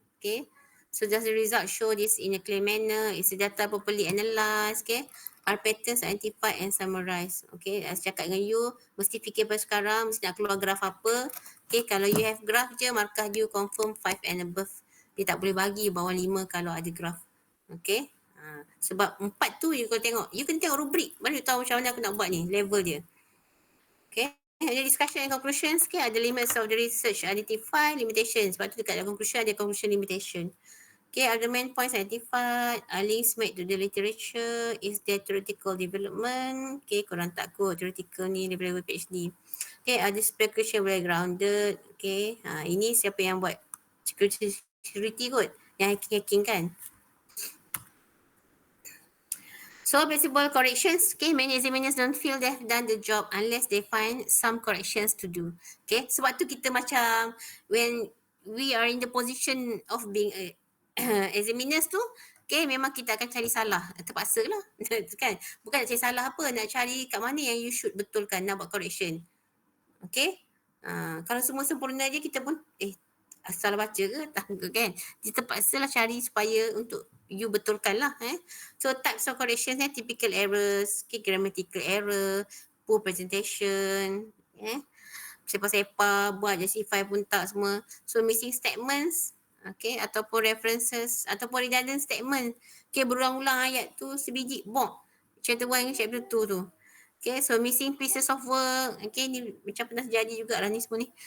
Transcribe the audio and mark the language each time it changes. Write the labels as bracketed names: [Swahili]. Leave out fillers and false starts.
[English] Okay. So, does the result show this in a clear manner? Is the data properly analysed? Okay. are patterns identified and summarized. [Malay] Okay, as cakap dengan you, mesti fikir pada sekarang, mesti nak keluar graf apa. [English] Okay, [Malay] kalau [English] you have graph [Malay] je, markah [English] you confirm 5 and above. [Malay] Dia tak boleh bagi bawah 5 kalau ada graph. Okay, sebab 4 tu you kena tengok. You kena tengok rubrik, baru you tahu macam mana aku nak buat ni, level dia. [English] Okay, ada discussion and conclusions. Okay, ada limits of the research, identify limitations. [Malay] Sebab tu dekat dalam conclusion ada conclusion limitation. [English] Okay, argument points identified, links made to the literature, is there theoretical development. [Malay] Okay, korang tak kot theoretical ni daripada PhD. Okay, ada [English] speculation well grounded. [Malay] Okay, ini siapa yang buat security kot, yang hacking kan. [English] So possible corrections, okay, many examiners don't feel they've done the job unless they find some corrections to do. [Malay] Okay, sebab tu kita macam [English] when we are in the position of being examiners [Malay] tu, okay, memang kita akan cari salah, terpaksa lah kan, bukan nak cari salah apa, nak cari kat mana yang [English] you should [Malay] betulkan, nak buat correction. Okay, kalau semua sempurna je kita pun asal baca ke tak kan, kita terpaksa lah cari supaya untuk you betulkan lah. [English] So types of corrections typical errors, okay, grammatical error, poor presentation, [Malay] sepa-sepa, buat justify pun tak semua. [English] So missing statements, okay, ataupun references, ataupun redundant statement. [Malay] Okay, berulang-ulang ayat tu sebiji, chapter 1 dengan chapter 2 tu. [English] Okay, so missing pieces of work. [Malay] Okay, ni macam pernah terjadi juga lah ni semua ni.